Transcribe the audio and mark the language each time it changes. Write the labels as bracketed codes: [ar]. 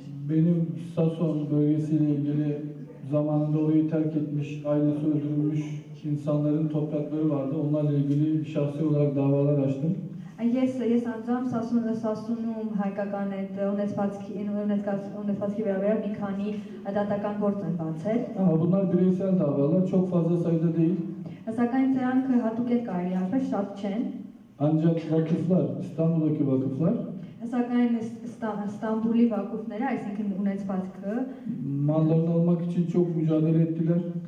[tr] Benim Sason bölgesiyle ilgili zamanında orayı terk etmiş, ailesi öldürülmüş insanların toprakları vardı. Onlarla ilgili şahsi olarak davalar açtım. [hy] Ես անձամբ Սասունում հայկական այդ ունեցվածքի վերաբերյալ մի քանի դատական գործ են բացել։ [tr] Ama bunlar bireysel davalar, çok fazla sayıda değil. [hy] Սակայն սրանք հատուկ է կարելի ասել, շատ չեն։ [tr] Ancak vakıflar, İstanbul'daki vakıflar [hy] Սակայն Ստամբուլի վակուֆները, այսինքն ունեցվածքը, [tr] mallarını almak için çok mücadele ettiler.